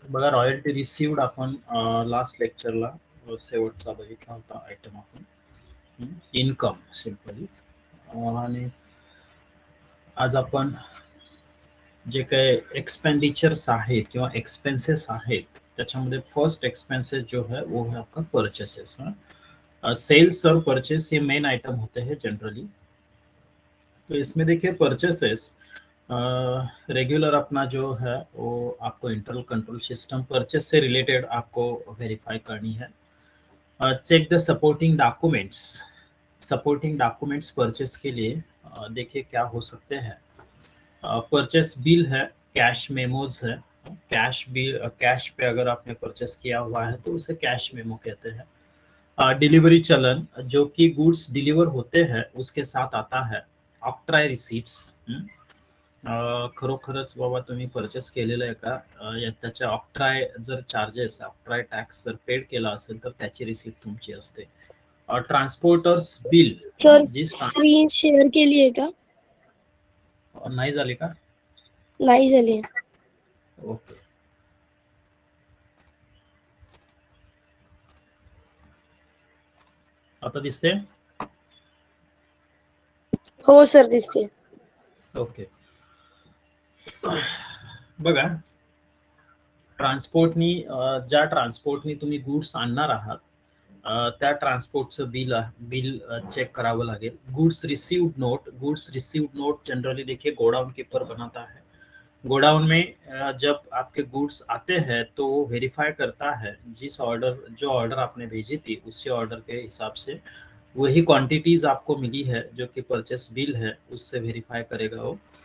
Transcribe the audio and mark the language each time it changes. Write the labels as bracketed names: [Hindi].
[Marathi] बघा, royalty received आपण last लेक्चरला शेवटचा बघितला होता आयटम आपण, इन्कम सिम्पली. आणि आज आपण जे काही एक्सपेंडिचर्स आहेत किंवा एक्सपेंसेस आहेत त्याच्यामध्ये फर्स्ट एक्सपेंसेस [Hindi] जो है वो है आपका परचेसेस. सेल्स और परचेस ये मेन आइटम होते हैं जनरली. तो इसमें देखिए परचेसेस रेगुलर अपना जो है वो आपको इंटरनल कंट्रोल सिस्टम परचेस से रिलेटेड आपको वेरीफाई करनी है. [English] Check the supporting documents. [Hindi] Supporting documents purchase के लिए देखिए क्या हो सकते हैं. परचेस बिल है, कैश मेमोज है. कैश बिल, कैश पे अगर आपने परचेस किया हुआ है तो उसे कैश मेमो कहते हैं. डिलीवरी चलन जो कि गुड्स डिलीवर होते हैं उसके साथ आता है. [Marathi] ऑक्ट्राय रिसीट्स, खरोखरच बाबा तुम्ही परचेस केलेलं आहे का, त्याच्या ऑक्ट्राय जर चार्जेस, ऑक्ट्राय टॅक्स जर पेड केला असेल तर त्याची रिसिप्ट तुमची असते. ट्रान्सपोर्टर्स बिल, सर जी स्क्रीन शेअर केली आहे का? नाही झाली का? नाही झाली. ओके. आता दिसते? हो सर दिसते. ओके. बघा, ट्रान्सपोर्टनी ज्या ट्रान्सपोर्टनी तुम्ही गुड्स आणणार आहात त्या ट्रान्सपोर्टचं बिल चेक करावं लागेल. Goods received note. [Hindi] Goods received note generally देखिए गोडाउन कीपर बनाता है. गोडाउन में जब आपके गुड्स आते हैं तो वो वेरीफाई करता है जो ऑर्डर आपने भेजी थी उसी ऑर्डर के हिसाब से वही क्वांटिटीज आपको मिली है जो कि परचेस बिल है उससे वेरीफाई करेगा वो.